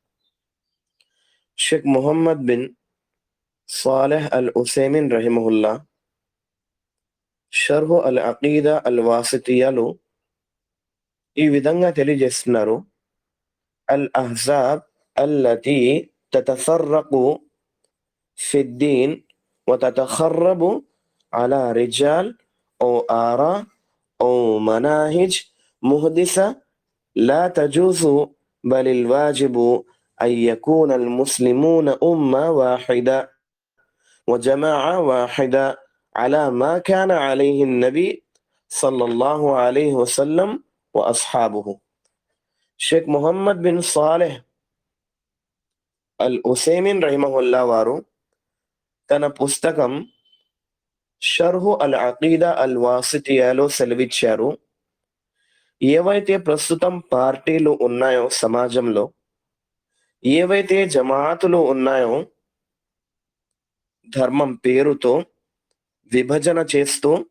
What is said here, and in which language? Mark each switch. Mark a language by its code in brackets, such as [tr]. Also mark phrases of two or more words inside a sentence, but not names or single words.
[te] షేక్ మొహమ్మద్ బిన్ సాలిహ్ అల్ ఉసైమిన్ రహిమహుల్లా షర్హు అల్ అకీదా అల్ వాసితియాలో ఈ విధంగా తెలియజేస్తున్నారు. [ar] الأحزاب التي تتفرق في الدين وتتخرب على رجال أو آراء أو مناهج محدثة لا تجوز، بل الواجب أن يكون المسلمون أمة واحدة وجماعة واحدة على ما كان عليه النبي صلى الله عليه وسلم وأصحابه. [te] షేక్ మొహమ్మద్ బిన్ సాలెహ్ అల్ ఉసైమిన్ రహిమహుల్లా వారు తన పుస్తకం షర్హు అల్ అకీదా అల్ వాసితియాలో సెలవిచ్చారు, ఏవైతే ప్రస్తుతం పార్టీలు ఉన్నాయో సమాజంలో, ఏవైతే జమాతులు ఉన్నాయో ధర్మం పేరుతో విభజన చేస్తూ,